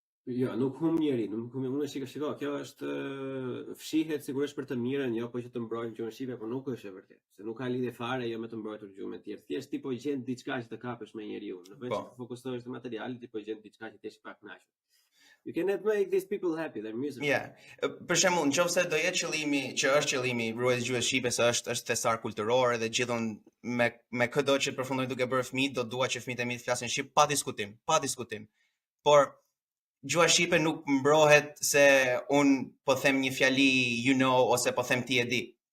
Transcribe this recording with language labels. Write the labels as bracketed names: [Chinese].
[Albanian] Jo, nuk humb njeri, nuk humb, unë shiko, kjo është fshihet sigurisht për të mirën, jo po që të mbrojmë gjuhën shqipe, por nuk është e vërtetë, se nuk ka lidhje fare jo me të mbrojtur gjuhën tjetër. Thjesht ti po gjen diçka që të kapesh me njeriu, në vend të fokusohesh te materiali, ti po gjen diçka që t'esh pak kënaqur. [English] You cannot make these people happy, they're miserable. Yeah. [Albanian] Për shembull, nëse do jetë qëllimi, që është qëllimi ruajtja e gjuhës shqipe, se është thesar kulturor dhe gjithon me çdo që përfundojnë duke bërë fëmijë, do dua që fëmijët e mi të flasin shqip pa diskutim. Por gjuha shqipe nuk mbrohet se un po them një fjali [English] you know [Albanian] ose po them ti e di.